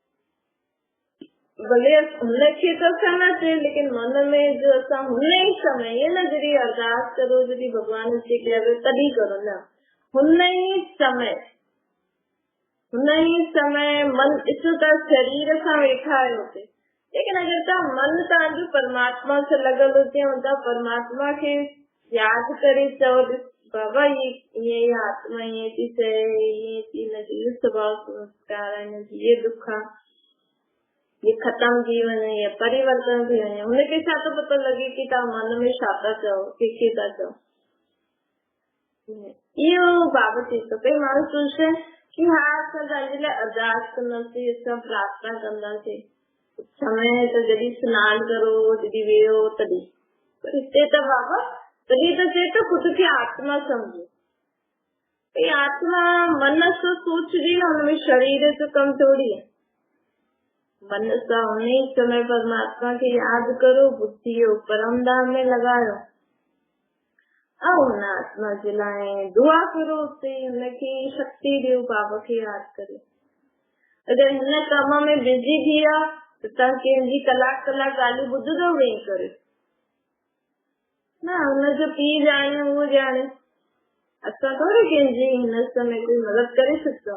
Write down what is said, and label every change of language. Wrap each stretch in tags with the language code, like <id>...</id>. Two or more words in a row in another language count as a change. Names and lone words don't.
<sd>भले हुनखे त असां न चए, लेकिन मन में जो असां हुन ई समय, ये न जॾहिं अरदास करो, जॾहिं भॻवान खे कयो तॾहिं करो, न हुन ई समय मन ॾिसो त शरीर सां वेठा आहियो हुते, लेकिन अगरि तव्हां मन तव्हांजो परमात्मा सां लॻल हुजे, तव्हां परमात्मा खे यादि करे चओ बाबा ये आत्मा ये थी चए, ये हिनजी स्वभाव संस्कार आहे, हिनजी ये दुख आहे, ये खत्म थी वञे, ये परिवर्तन थी वञे। हुनखे छा थो पतो लॻे कि तव्हां मन में छा था चओ, कंहिंखे था चओ। इहो बाबा चए थो पई माण्हू सोचे कि हा असां तव्हांजे लाइ अरदास कंदासीं, असां प्रार्थना कंदासीं, समय त जॾहिं सनानु करो, जॾहिं वेहो तॾहिं, पर हिते त बाबा तॾहिं त चए तो खुद खे आत्मा समझो। आत्मा मन सां सोचदी न, हुनमें शरीर जो कम थोड़ी है। मन सां उन ही समय परमात्मा खे यादि करो, बुद्धि जो परम धाम में लगायो ऐं हुन आत्मा जे लाइ दुआ करो, उते हुनखे शक्ति ॾियो, बाबा खे यादि करे। अगरि हिन कम में बिज़ी थी विया त तव्हां कंहिंजी कलाक ॻाल्हियूं ॿुधंदव वेही करे न, हुनजो पीउ ॼाणे उहो ॼाणे, असां थोड़ी कंहिंजी हिन समय कोई मदद करे सघंदा।</sd>